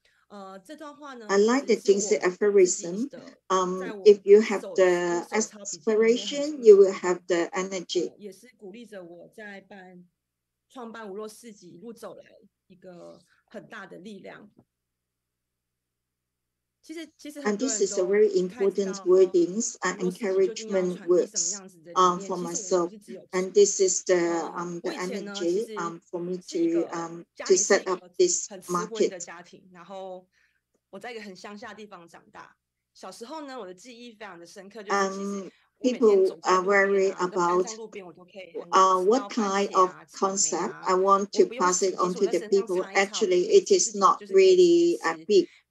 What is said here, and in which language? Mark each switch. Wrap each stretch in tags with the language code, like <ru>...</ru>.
<en>I like the Jingsi aphorism. If you have the aspiration, you will have the energy.</en> <zh>也是鼓励着我在创办无肉市集一路走来一个很大的力量。</zh> <en>And this is a very important wordings and encouragement words for myself. And this is the energy for me to set up this market.</en> <zh>然后我在一个很乡下的地方长大。小时候呢，我的记忆非常的深刻，就是其实</zh> <en>people are worried about what kind of concept I want to pass it on to the people. Actually, it is not really big.</en>